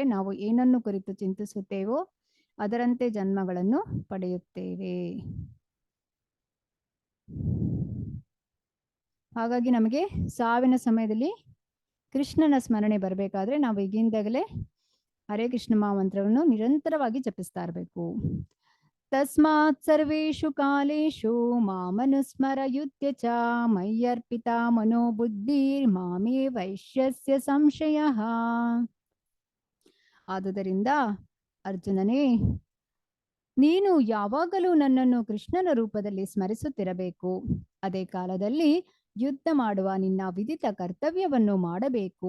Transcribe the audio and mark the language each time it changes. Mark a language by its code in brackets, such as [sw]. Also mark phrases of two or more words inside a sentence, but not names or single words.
[kn] ನಾವು ಏನನ್ನು ಕುರಿತು ಚಿಂತಿಸುತ್ತೇವೋ ಅದರಂತೆ ಜನ್ಮಗಳನ್ನು ಪಡೆಯುತ್ತೇವೆ. ಹಾಗಾಗಿ ನಮಗೆ ಸಾವಿನ ಸಮಯದಲ್ಲಿ ಕೃಷ್ಣನ ಸ್ಮರಣೆ ಬರಬೇಕಾದ್ರೆ ನಾವು ಈಗಿಂದಾಗಲೇ ಹರೇ ಕೃಷ್ಣ ಮಹಾಮಂತ್ರವನ್ನು ನಿರಂತರವಾಗಿ ಜಪಿಸ್ತಾ ಇರಬೇಕು. [sa] ತಸ್ಮಾತ್ ಸರ್ವೇಷು ಕಾಲೇಷು ಮಾಮನುಸ್ಮರಯುತ್ಯ ಚ ಮಯ್ಯರ್ಪಿತ ಮನೋಬುದ್ಧಿರ್ ಮಾಮೇ ವೈಶ್ಯಸ್ಯ ಸಂಶಯಃ. [kn] ಆದುದರಿಂದ ಅರ್ಜುನನೇ, ನೀನು ಯಾವಾಗಲೂ ನನ್ನನ್ನು ಕೃಷ್ಣನ ರೂಪದಲ್ಲಿ ಸ್ಮರಿಸುತ್ತಿರಬೇಕು. ಅದೇ ಕಾಲದಲ್ಲಿ ಯುದ್ಧ ಮಾಡುವ ನಿನ್ನ ವಿದಿತ ಕರ್ತವ್ಯವನ್ನು ಮಾಡಬೇಕು.